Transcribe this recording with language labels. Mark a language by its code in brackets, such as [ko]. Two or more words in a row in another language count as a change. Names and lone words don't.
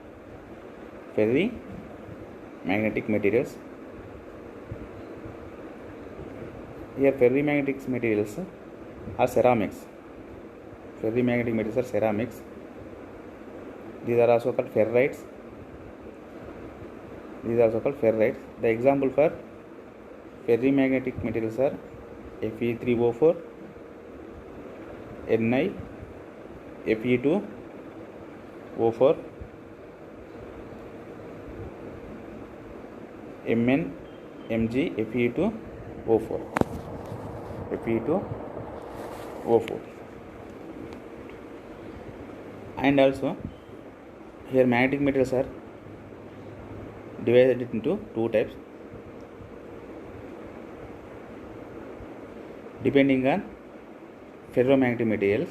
[en] Here ferromagnetic materials are ceramics. These are also called ferrites. The example for ferromagnetic materials are Fe3O4, Ni, Fe2O4, Mn, Mg, Fe2O4. And also here magnetic materials are divided into two types depending on ferromagnetic materials.